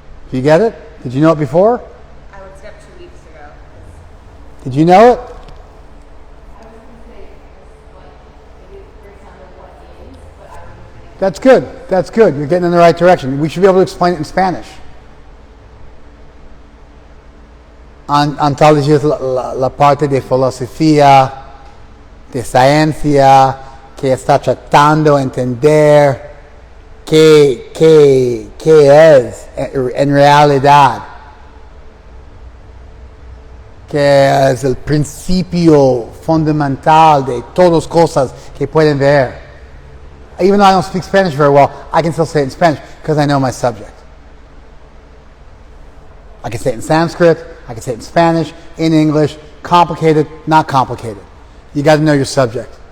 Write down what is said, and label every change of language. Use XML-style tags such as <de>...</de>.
<en>Do you get it? Did you know it before? I looked it up 2 weeks ago. Did you know it? I was going to say, maybe breaks down to what is, but I don't know. That's good. That's good. You're getting in the right direction. We should be able to explain it in Spanish. Ontology is</en> <es>la parte de filosofía, de ciencia, que está tratando de entender qué es en realidad, que es el principio fundamental de todas cosas que pueden ver.</es> <en>Even though I don't speak Spanish very well, I can still say it in Spanish because I know my subject. I can say it in Sanskrit, I can say it in Spanish, in English, complicated, not complicated. You got to know your subject.</en>